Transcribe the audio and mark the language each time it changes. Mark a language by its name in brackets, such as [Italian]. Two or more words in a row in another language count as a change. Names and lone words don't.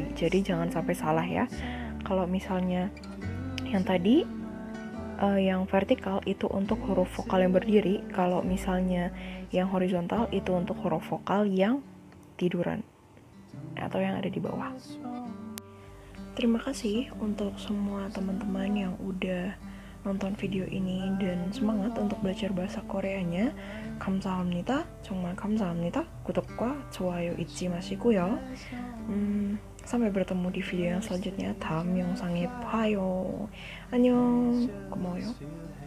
[Indonesian] Jadi jangan sampai salah ya. Kalau misalnya yang tadi yang vertikal itu untuk huruf vokal yang berdiri, kalau misalnya yang horizontal itu untuk huruf vokal yang tiduran atau yang ada di bawah. Terima kasih untuk semua teman-teman yang udah nonton video ini dan semangat untuk belajar bahasa Koreanya. [Korean] 감사합니다. 정말 감사합니다. 구독과 좋아요 잊지 마시고요. [Indonesian] sampai bertemu di video yang selanjutnya. [Korean] 다음 영상에 봐요. 안녕. 고마워요.